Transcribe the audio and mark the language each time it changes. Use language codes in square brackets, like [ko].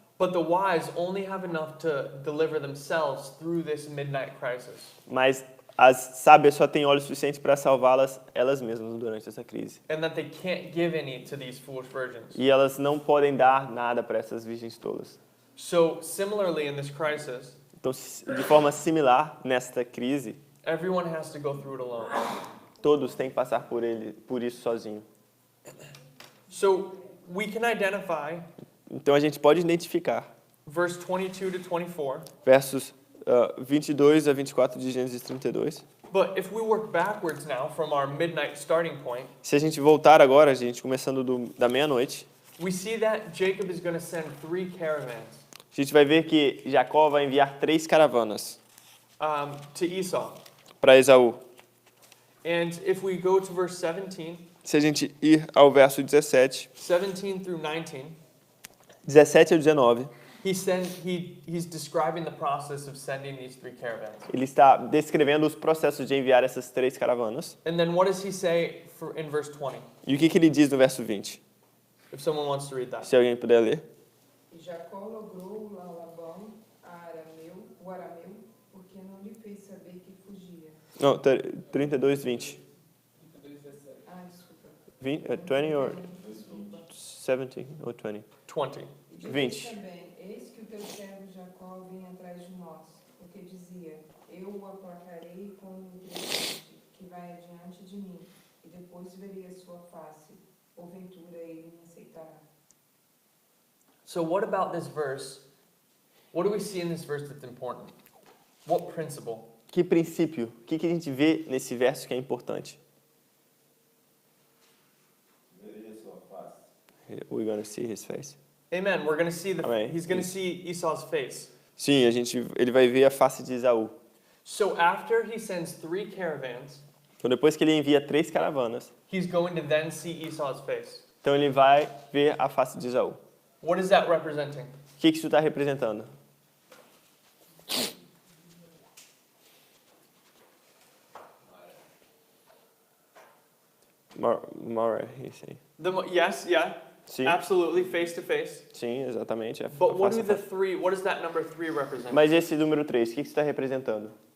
[en] But the wise only have enough to deliver themselves through this midnight crisis. [pt] Mas as sábias só têm óleo suficiente para salvá-las elas mesmas durante essa crise. [en] And that they can't give any to these foolish virgins. [pt] E elas não podem dar nada para essas virgens tolas. [en] So similarly in this crisis, [pt] Então, de forma similar, nesta crise, [en] everyone has to go through it alone. [pt] todos têm que passar por isso sozinho. [en] So we can identify [pt] Então, a gente pode identificar [en] verse 22 to 24. [pt] versos 22 a 24 de Gênesis 32. [en] But if we work backwards now from our midnight starting point, [pt] Se a gente voltar agora, gente, começando da meia-noite, [en] we see that Jacob is going to send 3 caravans [pt] a gente vai ver que Jacó vai enviar 3 caravanas [en] to Esau. [pt] para Esaú. [en] And if we go to verse 17, [pt] Se a gente ir ao verso 17, [en] 17 through 19, [pt] 17 a 19, [en] he's describing the process of sending these 3 caravans. [pt] ele está descrevendo os processos de enviar essas 3 caravanas. [en] And then what does he say in verse 20? [pt] E o que ele diz no verso 20? [en] If someone wants to read that. [pt] Se alguém puder ler. E Jacó logrou a Labão, o arameu, porque não lhe fez saber que fugia. Não, 32, 20. Ah, desculpa. [en] 20 or [pt] Desculpa. [en] 17 or 20? 20. [pt] E disse 20. também, eis que o teu servo Jacó vinha atrás de nós, porque dizia, eu o aplacarei com o presente que vai adiante de mim, e depois verei a sua face, porventura ele me aceitará. [en] So what about this verse? What do we see in this verse that's important? What principle? [pt] Que princípio? O que a gente vê nesse verso que é importante? Veria sua face. [en] We're going to see his face. Amen. We're going to see [pt] Amém. [en] he's going to see Esau's face. [pt] Sim, ele vai ver a face de Esaú. [en] So after he sends 3 caravans, [pt] Então, depois que ele envia 3 caravanas, [en] he's going to then see Esau's face. [pt] então ele vai ver a face de Esaú. [en] What is that representing? [pt] O que isso está representando? [en] More, he's saying. Yes, yeah. [pt] Sim, [en] Absolutely, face to face. [pt] sim, exatamente. É [en] But what face do a the face. 3, what does that number 3 represent? [pt] Mas esse número 3, o que isso está representando?